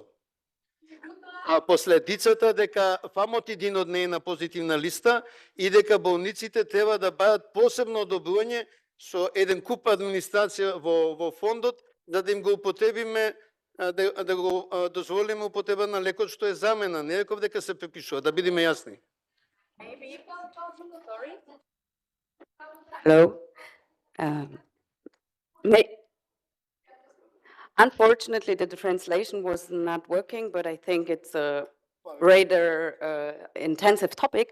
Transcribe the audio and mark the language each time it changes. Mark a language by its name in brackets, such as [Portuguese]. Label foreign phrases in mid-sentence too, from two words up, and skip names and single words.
[Macedonian] А последицата дека фамот единот не е на позитивна листа и дека болниците треба да бидат посебно одобрување со еден куп администрација во фондот, за да им го употребиме, да го дозволиме употреба на лекот што е замена. Не реков дека се препишува, да бидеме јасни. [English] Hello. Unfortunately, the translation was not working, but I think it's a rather intensive topic.